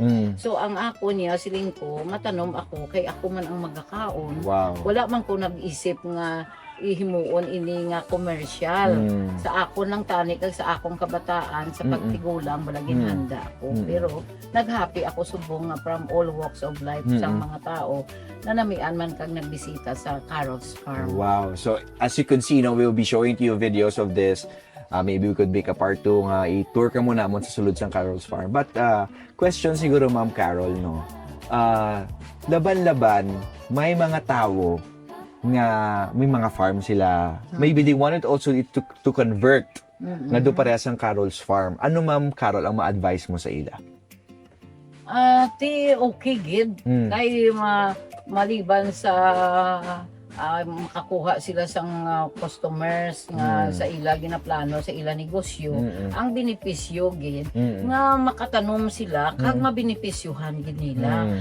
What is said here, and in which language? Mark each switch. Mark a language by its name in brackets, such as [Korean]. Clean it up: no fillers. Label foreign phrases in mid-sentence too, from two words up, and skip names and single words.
[Hiligaynon] So ang ako niya siling ko matanom ako kay ako man ang magkakaon. Wow. Wala man ko nag-isip nga ihimuon ini nga commercial. Sa ako lang tani kag sa akong kabataan sa pagtigulang wala ginhanda ako. Pero naghappy ako subong nga [English] from all walks of life [Hiligaynon] sa mga tao na namian man kag nagbisita sa Carol's Farm. Wow. [English] So as you can see, no, we'll be showing to you videos of this. Maybe we could make a part 2 [Hiligaynon] nga i-tour ka muna mo sa sulod sa Carol's Farm. [English] But question siguro, Ma'am Carol, no. [Hiligaynon] Laban-laban, may mga tao nga may mga farm sila. [English] Maybe they wanted also to convert nga do [Hiligaynon] parehas ang [English] Carol's Farm. [Hiligaynon] Ano, Ma'am Carol, ang ma-advise mo sa ila? Ti okay gid. Kay maliban sa makakuha sila sang customers nga sa ila ginaplano sa ila negosyo, ang benepisyo gid nga makatanom sila kag mabenepisyuhan gid nila.